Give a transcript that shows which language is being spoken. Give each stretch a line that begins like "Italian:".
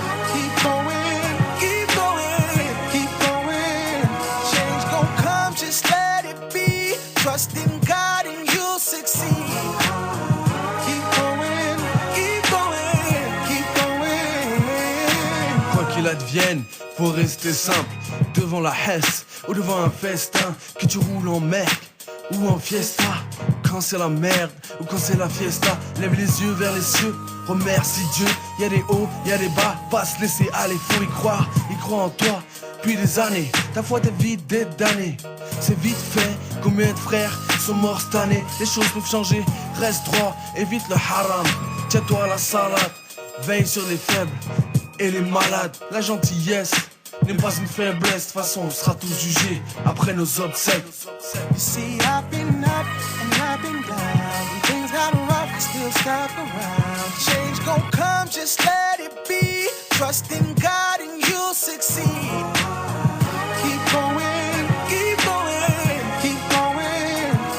English: Keep going, keep going, keep going. Change gon' come, just let it be. Trust in God and you'll succeed. Keep going, keep going, keep going.
French: Quoi qu'il advienne, faut rester simple. Devant la Hesse ou devant un festin, que tu roules en Merc ou en Fiesta. Quand c'est la merde ou quand c'est la fiesta, lève les yeux vers les cieux, remercie Dieu. Y'a des hauts, y'a des bas, pas se laisser aller, faut y croire. Il croit en toi depuis des années, ta foi t'évite d'être damné. C'est vite fait, combien de frères sont morts cette année. Les choses peuvent changer, reste droit, évite le haram. Tiens-toi à la salade, veille sur les faibles et les malades. La gentillesse n'est pas une faiblesse, de toute façon on sera tous jugés après nos obsèques.
English: You see, I've been up and I've been down. When things got rough, I still stuck around. Change gon' come, just let it be. Trust in God and you'll succeed. Keep going, keep going, keep going.